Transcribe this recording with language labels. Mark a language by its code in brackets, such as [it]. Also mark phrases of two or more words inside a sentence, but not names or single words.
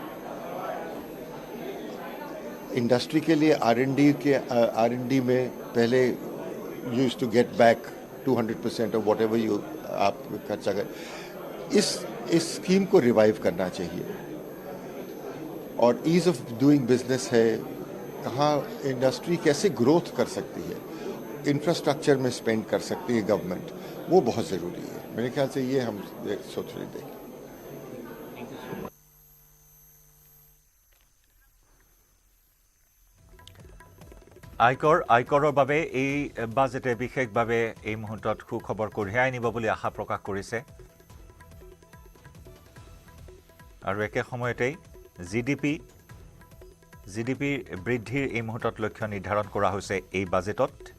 [hi] इंडस्ट्री के लिए R&D में पहले [en] use to get back 200% of whatever you [hi] आप खर्चा कर, इस स्कीम को रिवाइव करना चाहिए। और [en] ease of doing business [hi] है, कहाँ इंडस्ट्री कैसे ग्रोथ कर सकती है, इंफ्रास्ट्रक्चर में स्पेंड कर सकती है गवर्नमेंट, वो बहुत ज़रूरी है। मेरे ख्याल से ये हम सोच रहे थे। [as] আয়কৰৰ বাবে এই বাজেটে বিশেষভাৱে এই মুহূৰ্তত সুখবৰ কঢ়িয়াই আনিব বুলি আশা প্ৰকাশ কৰিছে। আৰু একে সময়তেই জিডিপি বৃদ্ধিৰ এই মুহূৰ্তত লক্ষ্য নিৰ্ধাৰণ কৰা হৈছে এই বাজেটত।